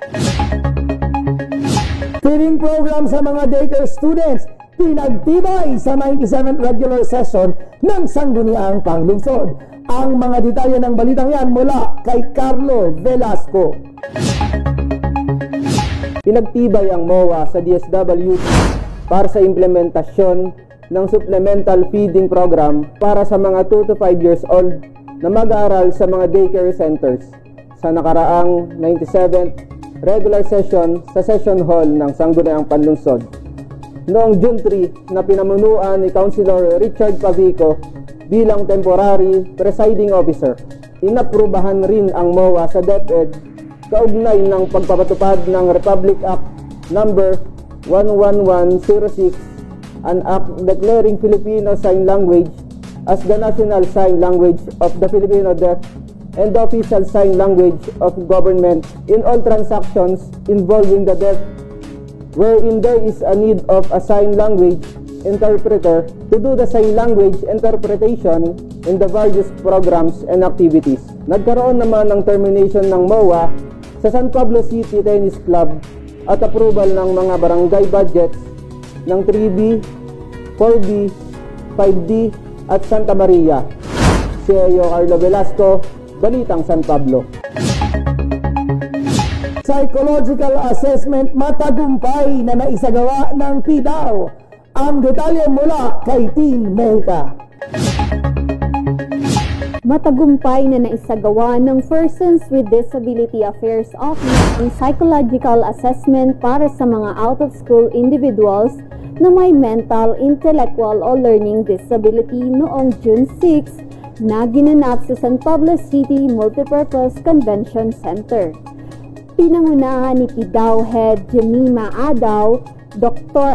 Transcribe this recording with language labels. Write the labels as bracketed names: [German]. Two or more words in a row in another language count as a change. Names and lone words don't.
[English] Feeding program [Filipino] sa mga daycare students, pinagtibay sa 97th [English] regular session [Filipino] ng Sangguniang Panglungsod. Ang mga detalye ng balitang yan mula kay Carlo Velasco. Pinagtibay ang MOA sa DSWD para sa implementasyon ng [English] supplemental feeding program [Filipino] para sa mga [English] 2 to 5 years old [Filipino] na mag-aaral sa mga [English] daycare centers [Filipino] sa nakaraang 97th [English] regular session [Filipino] sa Session Hall ng Sangguniang Panlungsod. Noong June 3 na pinamunuan ni Councilor Richard Pavico bilang [English] temporary presiding officer, [Filipino] inaprubahan rin ang MOA sa DepEd kaugnay ng pagpapatupad ng Republic Act No. [English] 11106, an act declaring Filipino Sign Language as the national sign language of the Filipino Deaf and the official sign language of government in all transactions involving the deaf, wherein there is a need of a sign language interpreter to do the sign language interpretation in the various programs and activities. [Filipino] Nagkaroon naman ng termination ng MOA sa San Pablo City Tennis Club at approval ng mga barangay budgets ng 3B, 4B, 5D at Santa Maria. Si Carlo Velasco, Balitang San Pablo. [English] Psychological assessment [Filipino] matagumpay na naisagawa ng PDAO. Ang detalye mula kay Teen Mexica. Matagumpay na naisagawa ng Persons with Disability Affairs Office ang [English] psychological assessment [Filipino] para sa mga [English] out-of-school individuals [Filipino] na may mental, intellectual o [English] learning disability [Filipino] noong June 6 na ginanap sa San Pablo City Multipurpose Convention Center. Pinangunahan ni PDAO Head Jemima Adaw, Dr.